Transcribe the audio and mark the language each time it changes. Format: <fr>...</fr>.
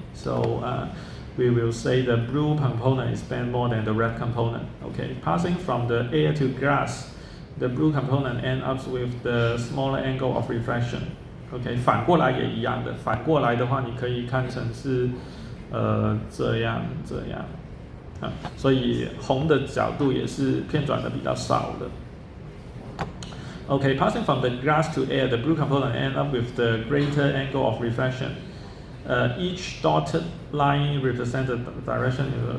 <en>So we will say the blue component is bent more than the red component. Okay, passing from the air to glass, the blue component ends up with the smaller angle of refraction.</en> <zh>OK， 反过来也一样的，反过来的话，你可以看成是这样啊，所以红的角度也是偏转的比较少的。</zh> <en>Okay, passing from the glass to air, the blue component ends up with the greater angle of refraction. Each dotted line represents the direction.</en>